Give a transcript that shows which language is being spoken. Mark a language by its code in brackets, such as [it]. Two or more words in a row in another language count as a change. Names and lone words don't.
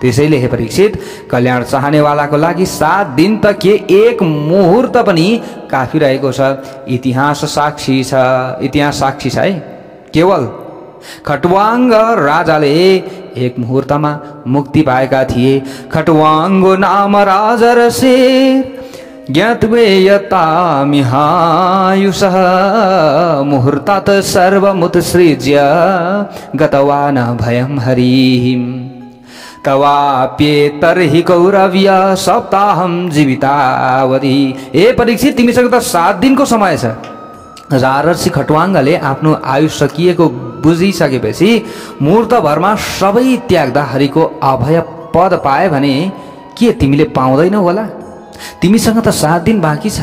[ne] त्यसैले हे परीक्षित, कल्याण चाहनेवालाको लागि 7 दिन त के एक मुहुर्त पनि काफी रहेको छ। इतिहास साक्षी छ है। केवल खटवाङ्ग राजाले एक मुहुर्तमा मुक्ति पाएका थिए। [sa] खटवाङ्गो नाम राजा र शेर ज्ञात्वेयतामिहायुषः मुहूर्तात् सर्वमुत्सृज्य गतवा न भयं हरिः तवाप्येतर्हि कौरव्य सप्ताहं जीवितावधि। [ne] ए परीक्षित, तिमीसँग त 7 दिनको समय छ। राजर्षि खटवाङ्गले आफ्नो आयु सकिएको बुझिसकेपछि मुहूर्तभरमा सबै त्याग्दा हरिको अभय पद पाए भने के तिमीले पाउँदैनौ होला? तिमीसँग त 7 दिन बाँकी छ।